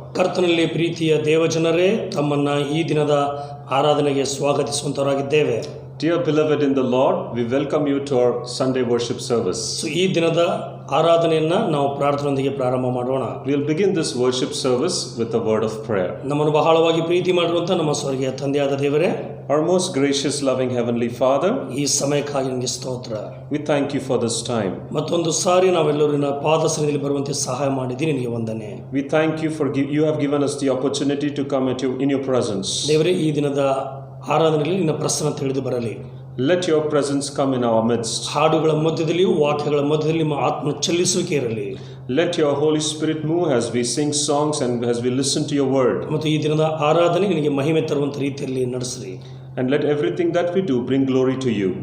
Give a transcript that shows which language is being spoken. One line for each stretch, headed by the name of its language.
Kannada: ಕರ್ತನಲ್ಲಿ ಪ್ರೀತಿಯ ದೇವಜನರೇ, ತಮ್ಮನ್ನ ಈ ದಿನದ ಆರಾಧನೆಗೆ ಸ್ವಾಗತಿಸುವಂತವರಾಗಿದ್ದೇವೆ.
English: Dear beloved in the Lord, we welcome you to our Sunday worship service.
Kannada: ಈ ದಿನದ ಆರಾಧನೆಯನ್ನ ನಾವು ಪ್ರಾರ್ಥನೆಯೊಂದಿಗೆ ಪ್ರಾರಂಭ ಮಾಡೋಣ.
English: We will begin this worship service with a word of prayer.
Kannada: ನಮ್ಮನ್ನು ಬಹಳವಾಗಿ ಪ್ರೀತಿ ಮಾಡಿರುವಂತ ನಮ್ಮ ಸ್ವರ್ಗೀಯ ತಂದೆಯಾದ ದೇವರೇ,
English: our most gracious loving heavenly Father,
Kannada: ಈ ಸಮಯಕ್ಕಾಗಿ ನಿಮಗೆ ಸ್ತೋತ್ರ.
English: we thank you for this time.
Kannada: ಮತ್ತೊಂದು ಸಾರಿ ನಾವೆಲ್ಲರೂ ನಿನ್ನ ಪಾದ ಸನ್ನಿಧಿಯಲ್ಲಿ ಬರುವಂತೆ ಸಹಾಯ ಮಾಡಿದ್ದೀರಿ, ನಿನಗೆ ವಂದನೆ.
English: We thank you for you have given us the opportunity to come in your presence.
Kannada: ದೇವರೇ, ಈ ದಿನದ ಆರಾಧನೆಯಲ್ಲಿ ನಿನ್ನ ಪ್ರಸನ್ನ ತಿಳಿದು ಬರಲಿ.
English: Let your presence come in our midst.
Kannada: ಹಾಡುಗಳ ಮಧ್ಯದಲ್ಲಿಯೂ ವಾಕ್ಯಗಳ ಮಧ್ಯದಲ್ಲಿ ನಿಮ್ಮ ಆತ್ಮ ಚಲಿಸುವಿಕೆ ಇರಲಿ.
English: Let your Holy Spirit move as we sing songs and as we listen to your word.
Kannada: ಮತ್ತು ಈ ದಿನದ ಆರಾಧನೆ ನಿನಗೆ ಮಹಿಮೆ ತರುವಂತ ರೀತಿಯಲ್ಲಿ ನಡೆಸಿರಿ.
English: And let everything that we do bring glory to you.